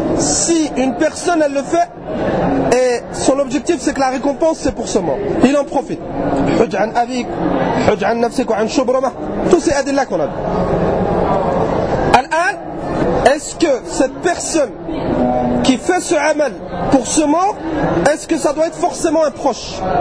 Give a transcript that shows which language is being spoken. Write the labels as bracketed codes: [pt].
[fr] Si une personne elle le fait et son objectif c'est que la récompense c'est pour ce mort, il en profite. [ar] حج عن أبيك حج عن نفسك وعن شبرمة [fr] tout ces adillas qu'on a dit. [ar] الآن [fr] est-ce que cette personne qui fait ce amal pour ce mort, est-ce que ça doit être forcément un proche?